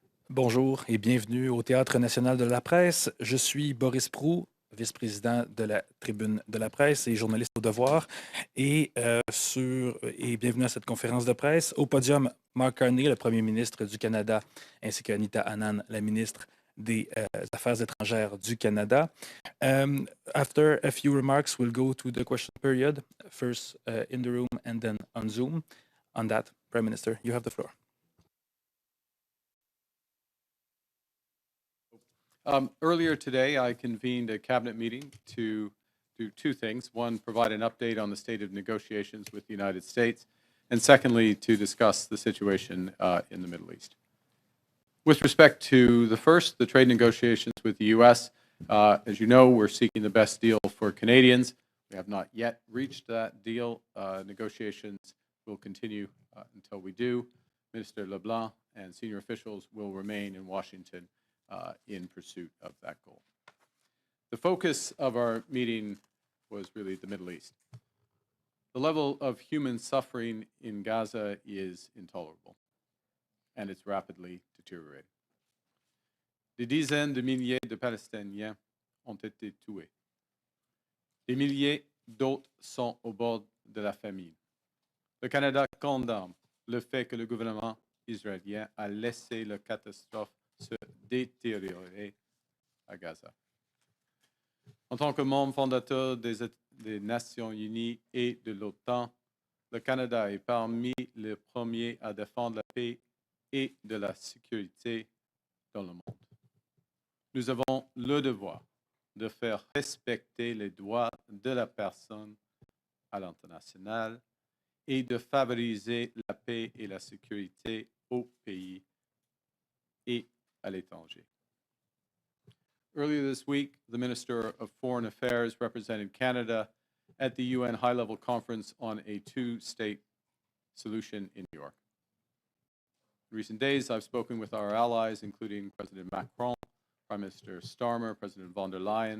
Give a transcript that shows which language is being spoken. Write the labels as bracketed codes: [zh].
[fr] Bonjour et bienvenue au Théâtre national de la presse. Je suis Boris Proulx, vice-président de la Tribune de la presse et journaliste au Devoir. Et bienvenue à cette conférence de presse. Au podium, Mark Carney, le premier ministre du Canada, ainsi qu'Anita Anand, la ministre des Affaires étrangères du Canada. [en] After a few remarks, we'll go to the question period, first in the room and then on Zoom. On that, Prime Minister, you have the floor. Earlier today, I convened a cabinet meeting to do two things. One, provide an update on the state of negotiations with the United States, and secondly, to discuss the situation in the Middle East. With respect to the first, the trade negotiations with the U.S., as you know, we're seeking the best deal for Canadians. We have not yet reached that deal. Negotiations will continue until we do. Minister LeBlanc and senior officials will remain in Washington in pursuit of that goal. The focus of our meeting was really the Middle East. The level of human suffering in Gaza is intolerable, and it's rapidly deteriorating. [fr] Des dizaines de milliers de Palestiniens ont été tués. Des milliers d'autres sont au bord de la famine. Le Canada condamne le fait que le gouvernement israélien a laissé la catastrophe se détériorer à Gaza. En tant que membre fondateur des Nations Unies et de l'OTAN, le Canada est parmi les premiers à défendre la paix et de la sécurité dans le monde. Nous avons le devoir de faire respecter les droits de la personne à l'international et de favoriser la paix et la sécurité au pays et à l'étranger. [en] Earlier this week, the Minister of Foreign Affairs represented Canada at the UN high-level conference on a two-state solution in New York. In recent days, I've spoken with our allies, including President Macron, Prime Minister Starmer, President von der Leyen.